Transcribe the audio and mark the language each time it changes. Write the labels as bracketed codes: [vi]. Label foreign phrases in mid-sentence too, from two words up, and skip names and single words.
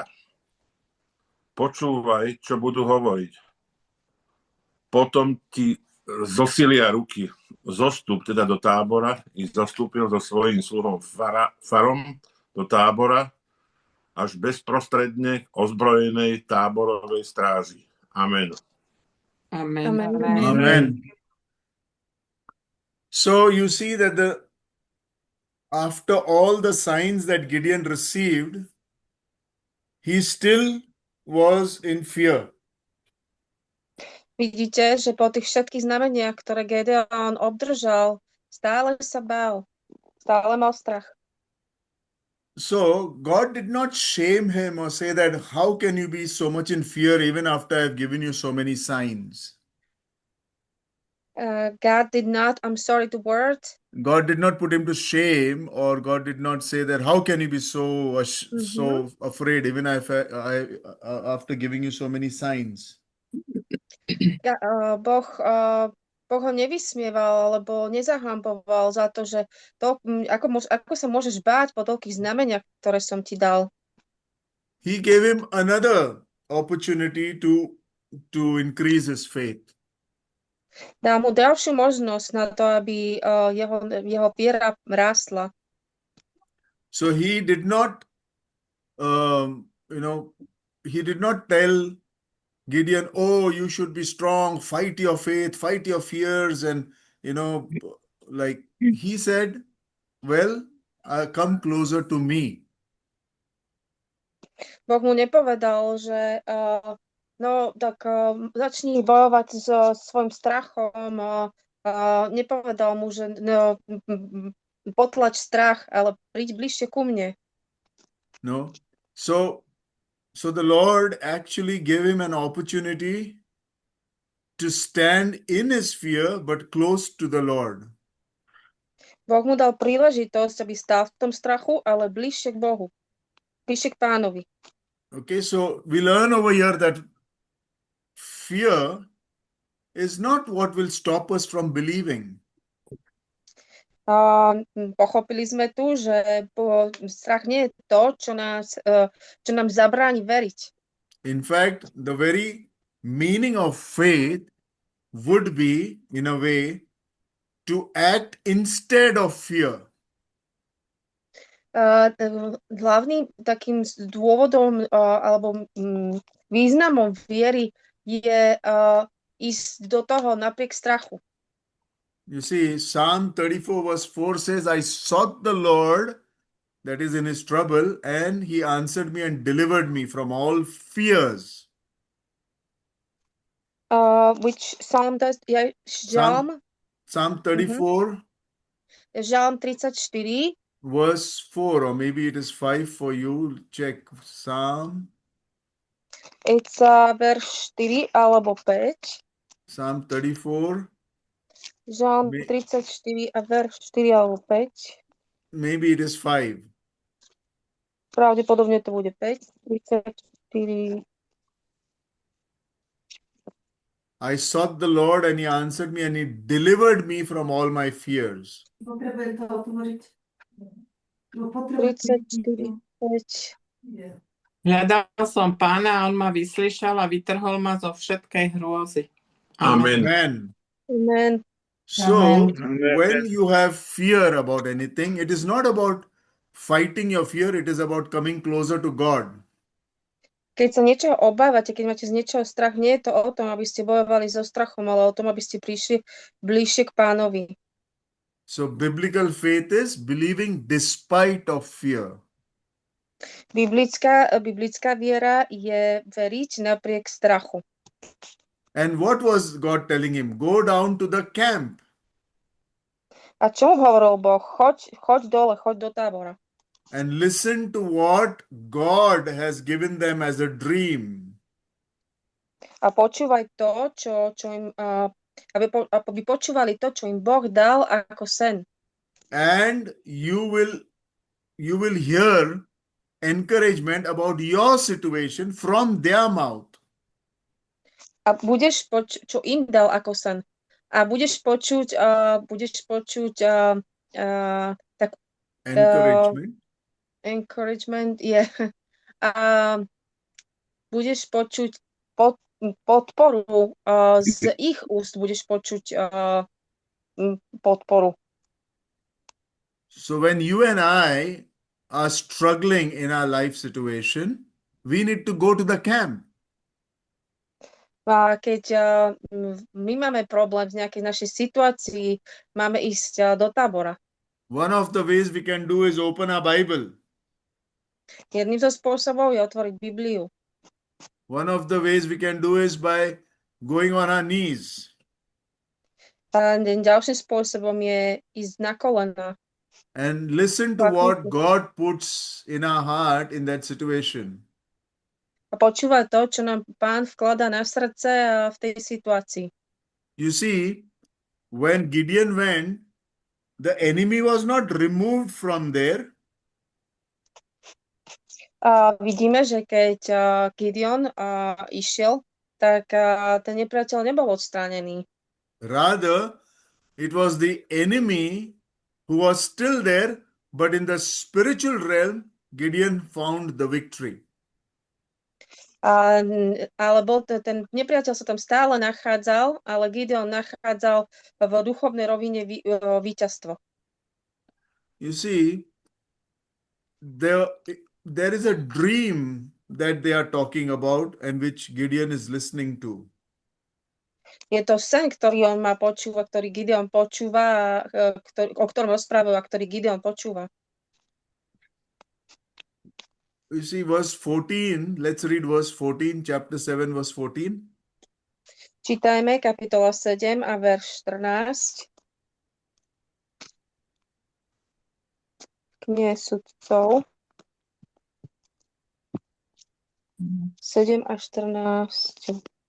[sk] Počúvaj, čo budú hovoriť. Potom ti zosilia ruky. Zostup teda do tábora i zostúpil so svojím sluhom Farom do tábora až bezprostredne k ozbrojenej táborovej stráži. Amen. Amen. Amen. Amen. [en] So you see that after all the signs that Gideon received, he still was in fear. [sk] Vidíte, že po tých všetkých znameniach, ktoré Gedeon obdržal, stále sa bál, stále mal strach. [en] So God did not shame him or say that, how can you be so much in fear even after I've given you so many signs? God did not, I'm sorry the word. God did not put him to shame, or God did not say that, how can you be so afraid even after giving you so many signs? [sk] Boh ho nevysmieval alebo nezahamboval za to, že ako sa môžeš báť po toľkých znameniach, ktoré som ti dal. [en] He gave him another opportunity to increase his faith. [sk] Dá mu ďalšiu možnosť na to, aby jeho viera rástla. [en] So he did not, he did not tell Gideon, oh, you should be strong, fight your faith, fight your fears. And, like he said, well, come closer to me. [sk] Boh mu nepovedal, že začni bojovať so svojím strachom. Nepovedal mu, že potlač strach, ale príď bližšie ku mne. [en] No. So the Lord actually gave him an opportunity to stand in his fear, but close to the Lord. [sk] Boh mu dal príležitosť, aby stál v tom strachu, ale bližšie k Bohu, bližšie k Pánovi. [en] Okay, so we learn over here that fear is not what will stop us from believing. [sk] Pochopili sme tu, že strach nie je to, čo nám zabráni veriť. [en] In fact, the very meaning of faith would be, in a way, to act instead of fear. [sk] Hlavným takým dôvodom alebo významom viery je ísť do toho napriek strachu. [en] You see, Psalm 34 verse 4 says, I sought the Lord, that is in his trouble, and he answered me and delivered me from all fears. Which psalm does, [sk] je žalm? [en] Psalm 34 [sk] Žalm 34, [en] verse 4, or maybe it is 5 for you. Check Psalm [sk] it's verš 4 alebo 5. [en] Psalm 34. [sk] Žalm [en] May- [sk] 34 a verš 4 alebo 5. [en] Maybe it is 5. [sk] Pravdepodobne to bude 5. 34. [en] I sought the Lord and he answered me and he delivered me from all my fears. [sk] Potrebujem to otvoriť. 34, 5. Hľadal som Pána a on ma vyslyšal a vytrhol ma zo všetkej hrôzy. Amen. Amen. Amen. [en] So, Amen. when you have fear about anything, it is not about fighting your fear, it is about coming closer to God. [sk] Keď sa niečoho obávate, keď máte z niečoho strach, nie je to o tom, aby ste bojovali so strachom, ale o tom, aby ste prišli bližšie k Pánovi. [en] So, biblical faith is believing despite of fear. [sk] Biblická viera je veriť napriek strachu. [en] And what was God telling him? Go down to the camp. [sk] A čo mu hovoril Boh? Choď dole, choď do tábora. [en] And listen to what God has given them as a dream. [sk] A počúvaj to, čo im, aby počúvali to, čo im Boh dal ako sen. [en] And you will hear encouragement about your situation from their mouth. [sk] A budeš čo im dal ako sen. A budeš počuť tak [en] Encouragement. [sk] je. A budeš počuť podporu z ich úst, budeš počuť podporu. [en] So when you and I are struggling in our life situation, we need to go to the camp. [sk] A keď my máme problém v nejakej našej situácii, máme ísť do tábora. [en] One of the ways we can do is open our Bible. [sk] Jedným zo spôsobov je otvoriť Bibliu. [en] One of the ways we can do is by going on our knees. [sk] A ďalším spôsobom je ísť na kolena. [en] And listen to what God puts in our heart in that situation. [sk] A počúvať to, čo nám Pán vkladá na srdce v tej situácii. [en] You see, when Gideon went, the enemy was not removed from there. [sk] Vidíme, že keď Gideon išiel, tak ten nepriateľ nebol odstránený. [en] Rather, it was the enemy who was still there, but in the spiritual realm, Gideon found the victory. [sk] Ale ten nepriateľ sa tam stále nachádzal, ale Gideon nachádzal v duchovnej rovine víťazstvo. [en] You see, there is a dream that they are talking about and which Gideon is listening to. [sk] Je to sen, ktorý on má počúva, ktorý Gideon počúva, o ktorom rozprávajú a ktorý Gideon počúva. [en] You see, verse 14, let's read verse 14, chapter 7, verse 14. [sk] Čítajme kapitola 7 a verš 14. Kniha sudcov 7 a 14.